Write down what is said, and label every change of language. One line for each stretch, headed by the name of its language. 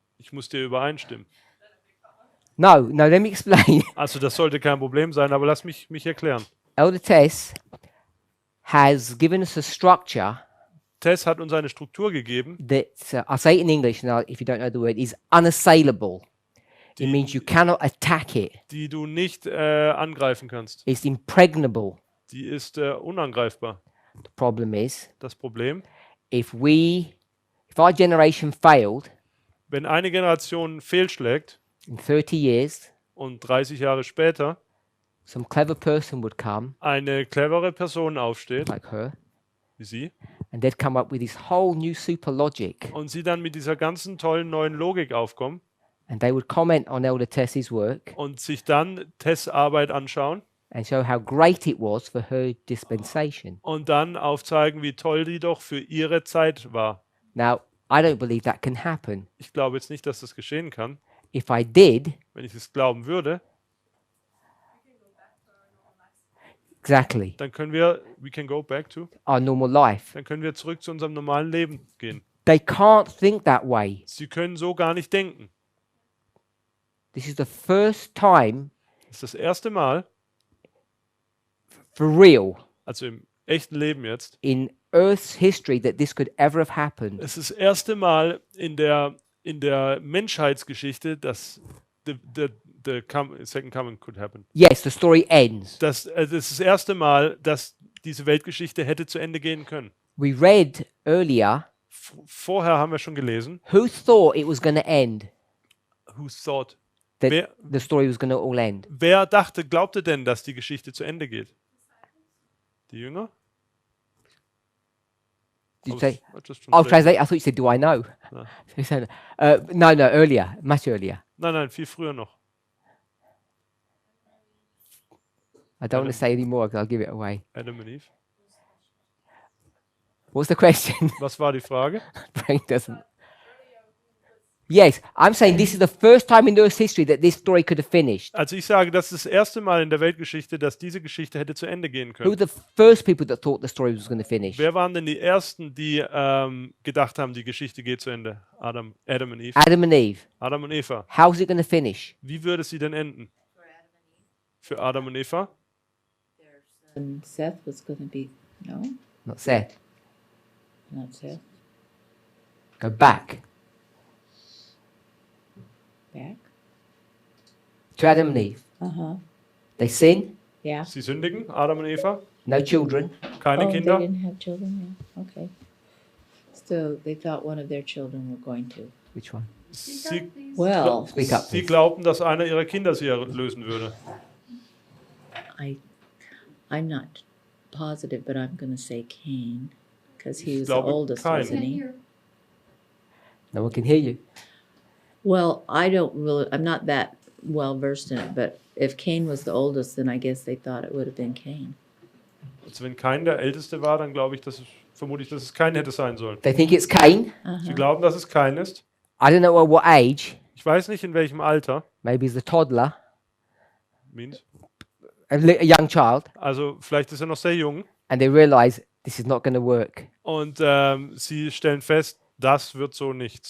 German: ich muss dir übereinstimmen.
English: No, let me explain.
German: Also das sollte kein Problem sein, aber lass mich erklären.
English: Elder Tess has given us a structure
German: Tess hat uns eine Struktur gegeben,
English: that, I'll say it in English now if you don't know the word, is unassailable. It
German: Die-
English: means you cannot attack it.
German: die du nicht angreifen kannst.
English: It's impregnable.
German: Die ist unangreifbar.
English: The problem is,
German: Das Problem,
English: if our generation failed
German: wenn eine Generation fehlschlägt
English: in 30 years,
German: und 30 Jahre später
English: some clever person would come,
German: eine clevere Person aufsteht,
English: like her,
German: wie sie,
English: and they'd come up with this whole new super logic,
German: und sie dann mit dieser ganzen tollen neuen Logik aufkommen
English: and they would comment on Elder Tess's work
German: und sich dann Tess' Arbeit anschauen
English: and show how great it was for her dispensation.
German: und dann aufzeigen, wie toll die doch für ihre Zeit war.
English: Now, I don't believe that can happen.
German: Ich glaube jetzt nicht, dass das geschehen kann.
English: If I did,
German: Wenn ich es glauben würde,
English: exactly,
German: dann können
English: we can go back to, our normal life.
German: dann können wir zurück zu unserem normalen Leben gehen.
English: They can't think that way.
German: Sie können so gar nicht denken.
English: This is the first time
German: Das ist das erste Mal,
English: for real
German: also im echten Leben jetzt,
English: in Earth's history that this could ever have happened.
German: es ist das erste Mal in der Menschheitsgeschichte, dass
English: the second coming could happen. Yes, the story ends.
German: Das ist das erste Mal, dass diese Weltgeschichte hätte zu Ende gehen können.
English: We read earlier,
German: Vorher haben wir schon gelesen,
English: who thought it was going to end? who thought, That
German: Wer-
English: the story was going to all end?
German: wer glaubte denn, dass die Geschichte zu Ende geht? Die Jünger?
English: Did you say? I just Oh, translate. translate. I thought you said, "Do I know?" No. You said, no, earlier, much earlier.
German: Nein, viel früher noch.
English: I don't want to say any more because I'll give it away.
German: Adam und Eve.
English: What's the question?
German: Was war die Frage?
English: Brain doesn't. Yes, I'm saying this is the first time in Earth's history that this story could have finished.
German: Also ich sage, das ist das erste Mal in der Weltgeschichte, dass diese Geschichte hätte zu Ende gehen
English: Who were
German: können.
English: the first people that thought the story was going to finish?
German: Wer waren denn die Ersten, die gedacht haben, die Geschichte geht zu Ende? Adam und Eve.
English: Adam and Eve.
German: Adam und Eva.
English: How's it going to finish?
German: Wie würde sie denn enden? Für Adam und Eva?
English: And Seth was going to be, no, Not Seth. not Seth, Go back back. to Adam and Eve. Uh-huh, They sin, yeah.
German: Sie sündigen, Adam und Eva?
English: no children.
German: Keine
English: Oh, Kinder? they didn't have children, yeah, okay. So they thought one of their children were going to. Which one?
German: Sie,
English: Well, Speak up,
German: sie
English: please.
German: glaubten, dass einer ihrer Kinder sie erlösen würde.
English: I'm not positive, but I'm going to say Cain, because he
German: Ich
English: was the
German: glaube,
English: oldest,
German: Kain.
English: wasn't he? Here. No one can hear you. Well, I'm not that well versed in it, but if Cain was the oldest, then I guess they thought it would have been Cain.
German: Also wenn Kain der Älteste war, dann glaube ich, vermute ich, dass es Kain hätte sein sollen.
English: They think it's Cain.
German: Sie glauben, dass es Kain ist.
English: I don't know at what age.
German: Ich weiß nicht, in welchem Alter.
English: Maybe he's a toddler, Means. a young child,
German: Also vielleicht ist er noch sehr jung.
English: and they realize this is not going to work.
German: Und sie stellen fest, das wird so nichts.